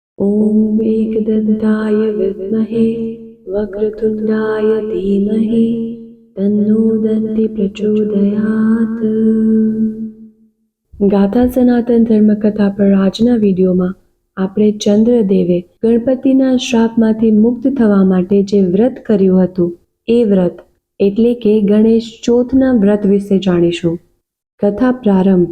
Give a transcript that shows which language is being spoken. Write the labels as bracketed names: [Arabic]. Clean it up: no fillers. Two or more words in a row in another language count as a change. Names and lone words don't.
[Sanskrit] ॐ एकदन्ताय विद्महे वक्रतुण्डाय धीमहि तन्नो दन्ति प्रचोदयात्। [Gujarati] ગાથા સનાતન ધર્મકથા પર આજના વિડીયોમાં આપણે ચંદ્રદેવે ગણપતિના શ્રાપમાંથી મુક્ત થવા માટે જે વ્રત કર્યું હતું એ વ્રત એટલે કે ગણેશ ચોથના વ્રત વિશે જાણીશું। કથા પ્રારંભ।